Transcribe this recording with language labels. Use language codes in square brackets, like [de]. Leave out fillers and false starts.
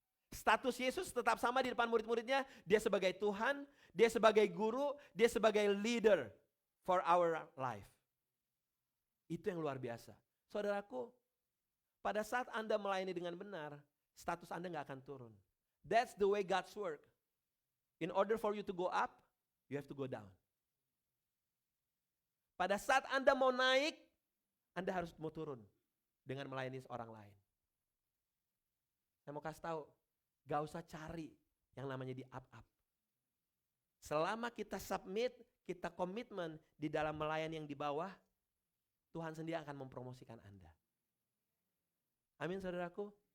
[id] Status Yesus tetap sama di depan murid-muridnya, dia sebagai Tuhan, dia sebagai guru, dia sebagai [en] leader for our life. [id] Itu yang luar biasa. Saudaraku, pada saat Anda melayani dengan benar, status Anda gak akan turun. [en] That's the way God's work. In order for you to go up, you have to go down. [id] Pada saat Anda mau naik, Anda harus mau turun dengan melayani orang lain. Saya mau kasih tahu, gak usah cari yang namanya di up-up. Selama kita submit, kita komitmen di dalam melayani yang di bawah, Tuhan sendiri akan mempromosikan Anda. Amin saudaraku.